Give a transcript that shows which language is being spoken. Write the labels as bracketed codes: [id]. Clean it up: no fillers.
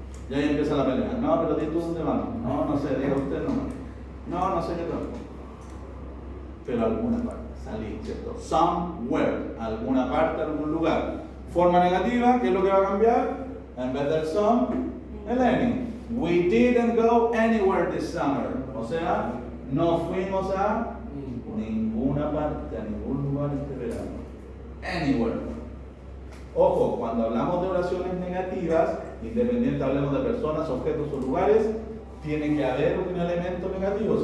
[es] Y ahí empieza la pelea. No, pero di tú dónde vamos. No, no sé, diga usted nomás. No, no sé yo tampoco. Pero alguna parte, salir, ¿cierto? Somewhere, alguna parte, algún lugar. Forma negativa, ¿qué es lo que va a cambiar? En vez del some, el any. [en] We didn't go anywhere this summer. [es] O sea, no fuimos a ninguna parte, a ningún lugar este verano. Anywhere. Ojo, cuando hablamos de oraciones negativas, independiente hablemos de personas, objetos o lugares, tiene que haber un elemento negativo.